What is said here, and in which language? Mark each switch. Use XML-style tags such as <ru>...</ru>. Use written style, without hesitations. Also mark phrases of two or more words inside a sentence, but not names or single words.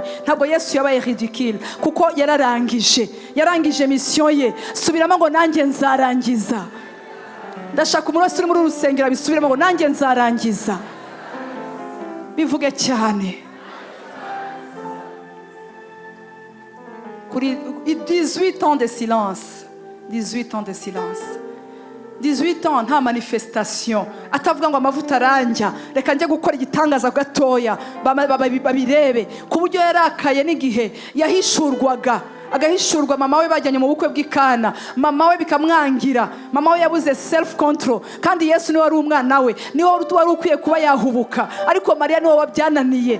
<rw>Ntabwo Yesu yabaye ridicule, kuko yarangije mission ye. Subiramo ngo nanjye nzarangiza. Ndashaka umuntu wese uri muri urusengero bisubiramo ngo nanjye nzarangiza. Bivuge cyane. Kuri</rw> <fr>18 ans de silence. 18 ans de silence.</fr> <rw>18 ans nta manifestation, atavuga ngo amavuta aranja, reka njye gukora igitangaza gatoya babirebe. Ku buryo yarakaye n'igihe yahishurwaga, agahishurwa mama we bajyanye mu bukwe bw'Ikana, mama we bikamwangira. Mama we yabuze</rw> <en>self control,</en> <rw>kandi Yesu niwe wari umwana we, niwe wari ukwiye kuba yahubuka, ariko Mariya niwe wabyananiye.</rw>